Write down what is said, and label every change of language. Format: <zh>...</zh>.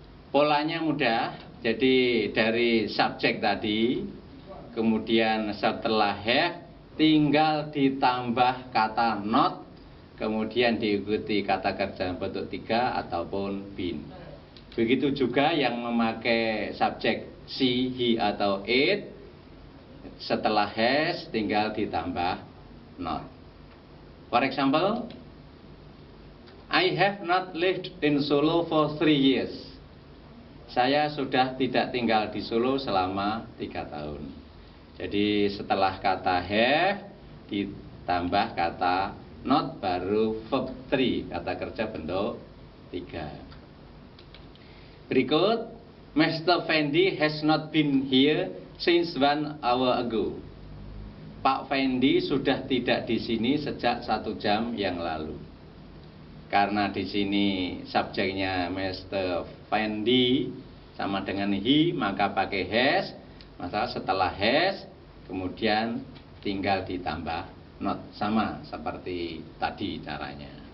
<id>Polanya mudah, jadi dari subjek tadi, kemudian setelah have tinggal ditambah kata not, kemudian diikuti kata kerja bentuk 3 ataupun been. Begitu juga yang memakai subjek she, he atau it, setelah has tinggal ditambah not.</id> <en>For example, I have not lived in Solo for 3 years.</en> <id>Saya sudah tidak tinggal di Solo selama 3 tahun. Jadi setelah kata have ditambah kata not baru verb 3, kata kerja bentuk 3. Berikut, Mr.</id> <en>Fendi has not been here since 1 hour ago.</en> <id>Pak Fendi sudah tidak di sini sejak 1 jam yang lalu. Karena di sini subjeknya Mr. Fendi sama dengan he, maka pakai has. Maka setelah has, kemudian tinggal ditambah not, sama seperti tadi caranya.</id>